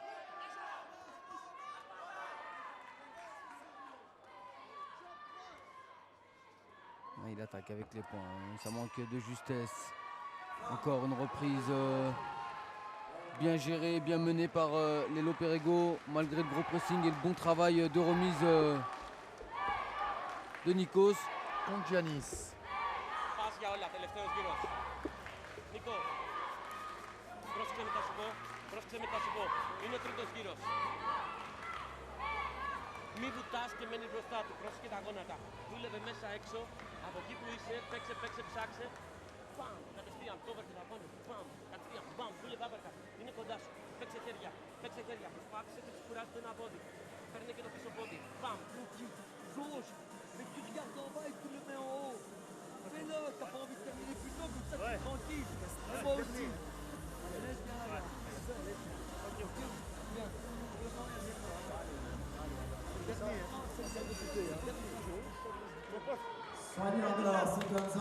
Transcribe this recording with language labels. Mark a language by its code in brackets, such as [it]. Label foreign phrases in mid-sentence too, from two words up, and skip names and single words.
[fr] Il attaque avec les poings, hein. Ça manque de justesse. Encore une reprise bien gérée, bien menée par Lelo Perego, malgré le gros pressing et le bon travail de remise de Nikos. Contre Giannis. [el] Πας για όλα, τελευταίος γύρος. Νίκο, πρόσεξε μετά σου πω, πρόσεξε μετά σου πω. Είναι ο τρίτος γύρος. Μη βουτάς και μένεις μπροστά του, πρόσεξε τα γόνατα. Δούλευε μέσα έξω, από εκεί που είσαι, παίξε, ψάξε. Παμ, κατευθείαν, cover και τα πάνω. Παμ, κατευθείαν, μπαμ, δούλευε άπερκα. Είναι κοντά σου. Παίξε χέρια. Προσπάθησε και του κουράζει το ένα πόδι. Παίρνε και το πίσω πόδι. Παμ. [fr] Jauge, mais tu regardes en bas et tu le mets en haut. Fais-le, t'as pas envie de terminer plus tôt, comme ça tu es tranquille. Et moi aussi. Laisse bien là. Bien. Soignez encore, c'est comme ça.